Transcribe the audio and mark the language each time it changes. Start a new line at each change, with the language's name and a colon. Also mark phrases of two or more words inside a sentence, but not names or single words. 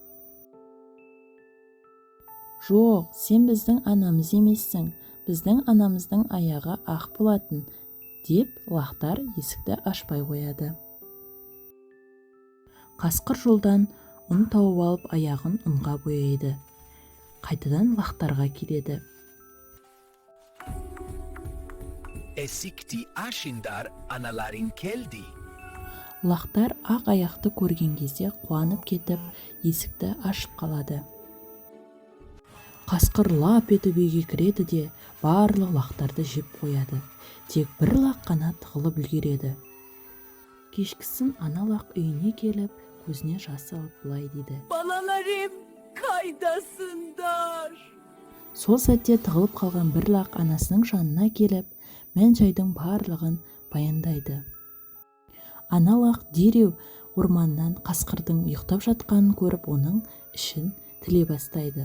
Kazakh: Жоқ, сен біздің анамыз емессің. Біздің анамыздың аяғы ақ болатын деп лақтар есікті ашпай қояды. Қасқыр жолдан ұн тауып алып аяғын ұнға бояйды. Қайтадан лақтарға келеді. Esikti aşindar anaların keldi. Лақтар ақ аяқты көрген кезде қуанып кетіп, есікті ашып қалады. Қасқыр лап етіп үйге кіреді де, барлық лақтарды жеп қояды. Тек бір лақ қана тығылып үлгереді. Кешкісін ана лақ үйіне келіп, көзіне жас алып былай дейді: Balalarım kaydasınдар. Сол сәтте тығылып қалған бір лақ анасының жанына келіп, мән-жайдың барлығын баяндайды. Ана лақ дереу орманнан қасқырдың ұйықтап жатқанын көріп, оның ішін тіле бастайды.